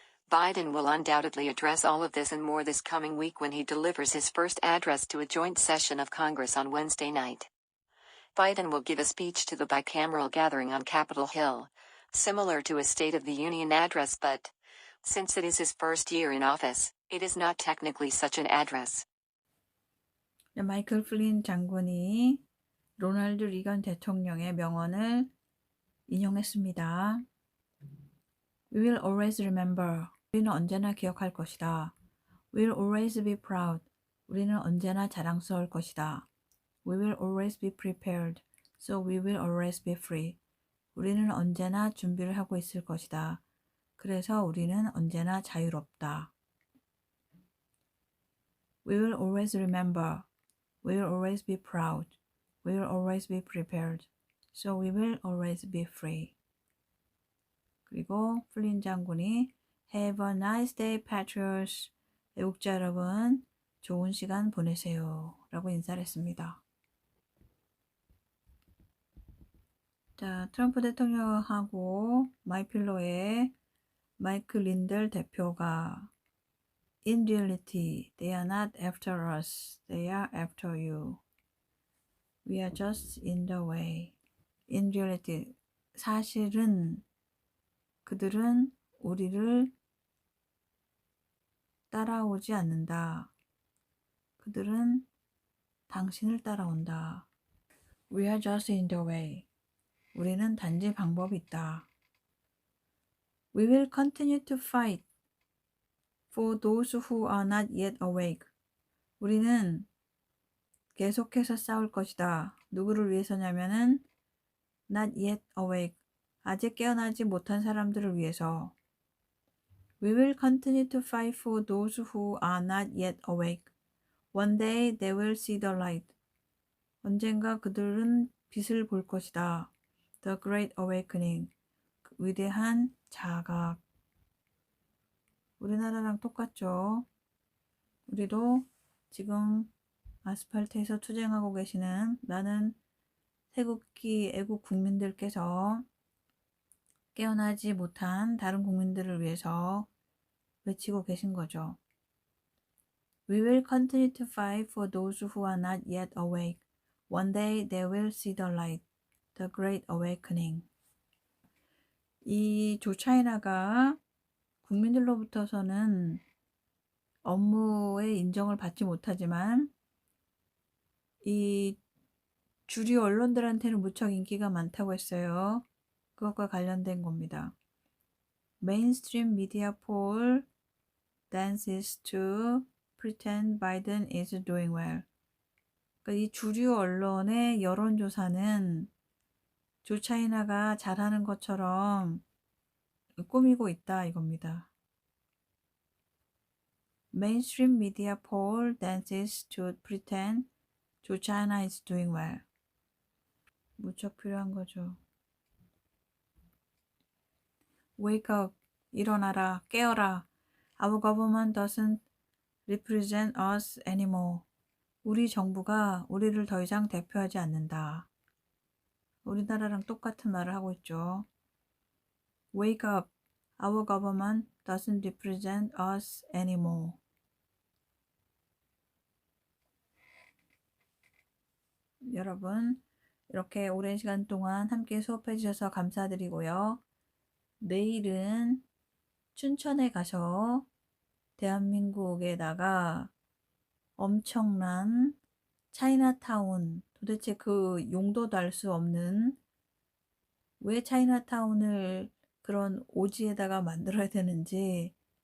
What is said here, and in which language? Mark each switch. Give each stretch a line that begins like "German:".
English: Biden will undoubtedly address all of this and more this coming week when he delivers his first address to a joint session of Congress on Wednesday night. Biden will give a speech to the bicameral gathering on Capitol Hill, similar to a State of the Union address, but, since it is his first year in office, it is not technically such an address.
Korean: 마이클 플린 장군이 로널드 리건 대통령의 명언을 인용했습니다.
English: We will always remember.
Korean: 우리는 언제나 기억할 것이다.
English: We will always be proud.
Korean: 우리는 언제나 자랑스러울 것이다.
English: We will always be prepared. So we will always be free.
Korean: 우리는 언제나 준비를 하고 있을 것이다. 그래서 우리는 언제나 자유롭다.
English: We will always remember. We will always be proud. We will always be prepared. So we will always be free.
Korean: 그리고 플린 장군이
English: Have a nice day, patriots.
Korean: 애국자 여러분, 좋은 시간 보내세요. 라고 인사를 했습니다. 자, 자, 트럼프 대통령하고 마이필로의 마이크 린델 대표가
English: In reality, they are not after us. They are after you. We are just in the way. In reality,
Korean: 사실은 그들은 우리를 따라오지 않는다. 그들은 당신을 따라온다.
English: We are just in the way.
Korean: 우리는 단지 방법이 있다.
English: We will continue to fight for those who are not yet awake.
Korean: 우리는 계속해서 싸울 것이다. 누구를 위해서냐면은
English: not yet awake.
Korean: 아직 깨어나지 못한 사람들을 위해서.
English: We will continue to fight for those who are not yet awake. One day they will see the light.
Korean: 언젠가 그들은 빛을 볼 것이다.
English: The Great Awakening.
Korean: 위대한 자각. 우리나라랑 똑같죠. 우리도 지금 아스팔트에서 투쟁하고 계시는 많은 태극기 애국 국민들께서 깨어나지 못한 다른 국민들을 위해서 외치고 계신 거죠.
English: We will continue to fight for those who are not yet awake. One day they will see the light. The Great Awakening.
Korean: 이 조차이나가 국민들로부터서는 업무의 인정을 받지 못하지만 이 주류 언론들한테는 무척 인기가 많다고 했어요. 그것과 관련된 겁니다.
English: Mainstream media poll dances to pretend Biden is doing well.
Korean: 그러니까 이 주류 언론의 여론조사는 조차이나가 잘하는 것처럼 꾸미고 있다 이겁니다.
English: Mainstream media poll dances to pretend 조차이나 is doing well.
Korean: 무척 필요한 거죠.
English: Wake up,
Korean: 일어나라, 깨어라.
English: Our government doesn't represent us anymore.
Korean: 우리 정부가 우리를 더 이상 대표하지 않는다. 우리나라랑 똑같은 말을 하고 있죠.
English: Wake up, our government doesn't represent us anymore.
Korean: 여러분, 이렇게 오랜 시간 동안 함께 수업해 주셔서 감사드리고요. 내일은 춘천에 가서 대한민국에다가 엄청난 차이나타운, 도대체 그 용도도 알 수 없는 왜 차이나타운을 그런 오지에다가 만들어야 되는지,